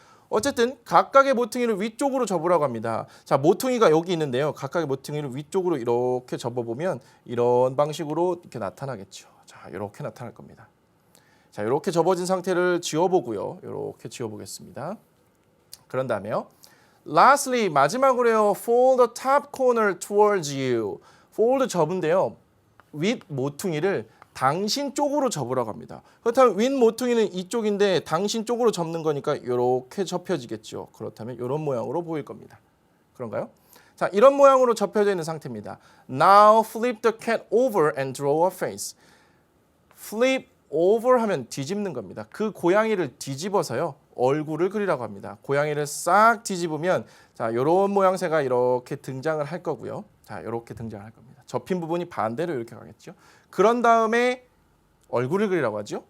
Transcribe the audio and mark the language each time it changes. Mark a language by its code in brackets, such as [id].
[ko] 어쨌든 각각의 모퉁이를 위쪽으로 접으라고 합니다. 자, 모퉁이가 여기 있는데요. 각각의 모퉁이를 위쪽으로 이렇게 접어보면 이런 방식으로 이렇게 나타나겠죠. 자, 이렇게 나타날 겁니다. 자, 이렇게 접어진 상태를 지워보고요. 이렇게 지워보겠습니다. 그런 다음에요. [en] Lastly, [ko] 마지막으로요. [en] Fold the top corner towards you. [ko] Fold 접은데요. 윗 모퉁이를 당신 쪽으로 접으라고 합니다. 그렇다면 윗 모퉁이는 이쪽인데 당신 쪽으로 접는 거니까 이렇게 접혀지겠죠. 그렇다면 이런 모양으로 보일 겁니다. 그런가요? 자, 이런 모양으로 접혀져 있는 상태입니다. [en] Now flip the cat over and draw a face. [ko] flip over 하면 뒤집는 겁니다. 그 고양이를 뒤집어서요. 얼굴을 그리라고 합니다. 고양이를 싹 뒤집으면 자, 이런 모양새가 이렇게 등장을 할 거고요. 자, 이렇게 등장할 겁니다. 접힌 부분이 반대로 이렇게 가겠죠. 그런 다음에 얼굴을 그리라고 하죠.